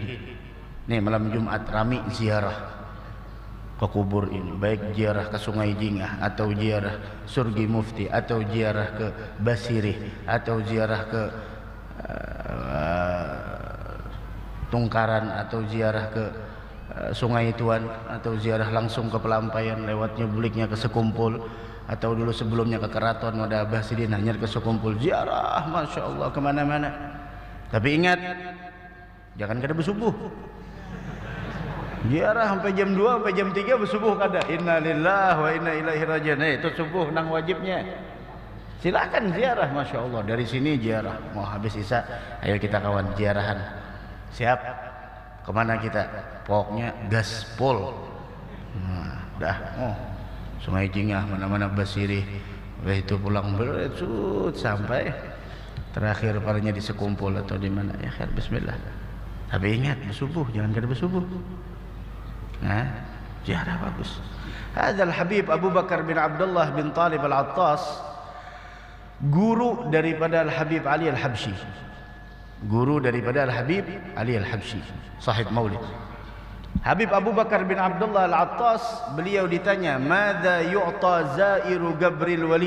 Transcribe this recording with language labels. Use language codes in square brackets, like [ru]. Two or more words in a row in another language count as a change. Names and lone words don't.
[bjn] Nih malam Jumat rami ziarah ke kubur ini, baik ziarah ke Sungai Jingah atau ziarah Surgi Mufti atau ziarah ke Basirih atau ziarah ke tungkaran atau ziarah ke Sungai Tuan, atau ziarah langsung ke Pelampaian lewatnya buliknya ke Sekumpul, atau dulu sebelumnya ke Keraton Wada Abah Sidin hanya ke Sekumpul, ziarah [ar] ما شاء الله [bjn] kemana-mana. Tapi ingat, jangan kada bersubuh. Ziarah sampai jam 2 sampai jam 3 bersubuh kada. [ar] إنا لله وإنا إليه راجعون. [bjn] Itu subuh nang wajibnya. Silakan ziarah [ar] ما شاء الله. [bjn] Dari sini ziarah. Mau habis isya, ayo kita kawan ziarahan. Siap? Kemana kita? Pokoknya gaspol. Nah, dah. Oh, Sungai Jingah, mana-mana Basirih. Itu pulang bersut sampai terakhir palingnya di Sekumpul atau di mana. [ar] يا خير بسم الله. [bjn] Tapi ingat, bersubuh, jangan kada bersubuh. Nah, ziarah bagus. Hadzal Habib Abu Bakar bin Abdullah bin Talib Al-Attas, guru daripada Al-Habib Ali Al-Habsyi. Guru daripada Al-Habib Ali Al-Habsyi, sahib Maulid. Habib Abu Bakar bin Abdullah Al-Attas, beliau ditanya, [ar] "ماذا يعطى زائر قبر الولي?"